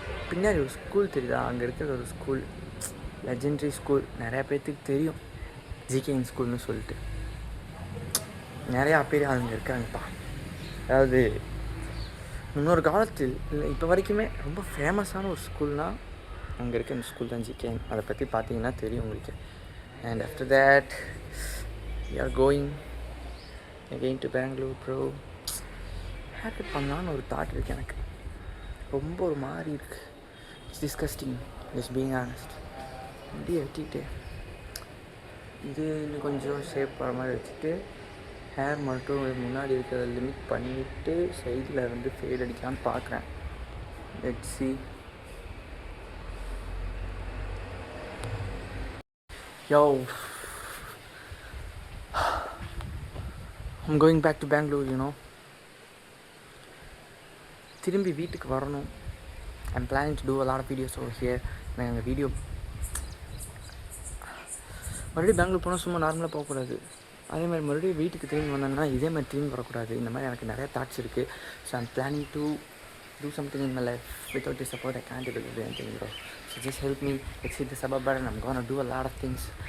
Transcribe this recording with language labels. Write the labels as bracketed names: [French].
[Tamil] பின்னாடி ஒரு ஸ்கூல் தெரியுதா? அங்கே இருக்கிற ஒரு ஸ்கூல், லெஜெண்டரி ஸ்கூல், நிறையா பேர்த்துக்கு தெரியும், ஜிகேஎன் ஸ்கூல்னு சொல்லிட்டு. நிறையா பேர் அங்கே இருக்காங்கப்பா. அதாவது முன்னொரு காலத்தில் இல்லை இப்போ வரைக்குமே ரொம்ப ஃபேமஸான ஒரு ஸ்கூல்னால் அங்கே இருக்க இந்த ஸ்கூல் தான் ஜிகேஎன். அதை பற்றி பார்த்தீங்கன்னா தெரியும் உங்களுக்கு. [English] And after that we are going again to Bangalore bro. [Tamil] Hair பண்ணலான்னு ஒரு தாட் இருக்குது எனக்கு. ரொம்ப ஒரு மாதிரி இருக்குது. [English] It's disgusting, just being honest. [Tamil] அப்படியே வெட்டிட்டு இது இன்னும் கொஞ்சம் ஷேப் வர மாதிரி வச்சுட்டு ஹேர் மட்டும் முன்னாடி இருக்கிறத லிமிட் பண்ணிவிட்டு சைடில் வந்து ஃபேட் அடிக்கலான்னு பார்க்குறேன். [English] Let's see. Yo, I'm going back to Bangalore, you know. [Tamil] திரும்பி வீட்டுக்கு வரணும். [English] I'm planning to do a lot of videos over here. [Tamil] நான் எங்கள் வீடியோ மறுபடியும் பெங்களூர் போனால் சும்மா நார்மலாக போகக்கூடாது. அதே மாதிரி மறுபடியும் வீட்டுக்கு திரும்பி வந்தேன்னா இதே மாதிரி திரும்பி வரக்கூடாது. இந்த மாதிரி எனக்கு நிறையா தாட்ஸ் இருக்குது. [English] So I'm planning to do something in my life. Without your support I can't able to do anything, bro. So just help me. Let's hit the subscribe button. I'm gonna do a lot of things.